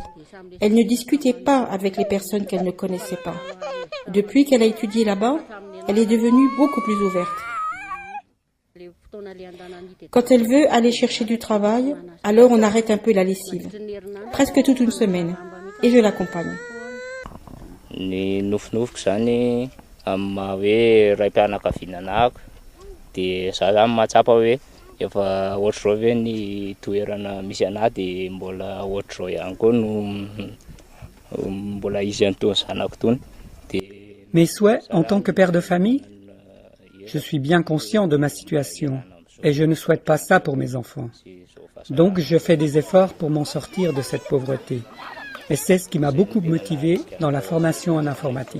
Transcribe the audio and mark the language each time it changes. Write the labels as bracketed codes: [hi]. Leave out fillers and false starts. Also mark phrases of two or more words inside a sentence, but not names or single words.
[fr] Elle ne discutait pas avec les personnes qu'elle ne connaissait pas. Depuis qu'elle a étudié là-bas, elle est devenue beaucoup plus ouverte. Quand elle veut aller chercher du travail, alors on arrête un peu la lessive. Presque toute une semaine. Et je l'accompagne. [mg] Ny nofinofiko zany amin'ny maha hoe raim-pianakavinanako dia za zany mahatsapa hoe efa ohatr'izao ve ny toerana misy anahy dia mbola ohatr'izao ihany koa no mbola izy an'itony zanako itony. [fr] Mes souhaits en tant que père de famille, je suis bien conscient de ma situation et je ne souhaite pas ça pour mes enfants. Donc je fais des efforts pour m'en sortir de cette pauvreté. Et c'est ce qui m'a beaucoup motivé dans la formation en informatique.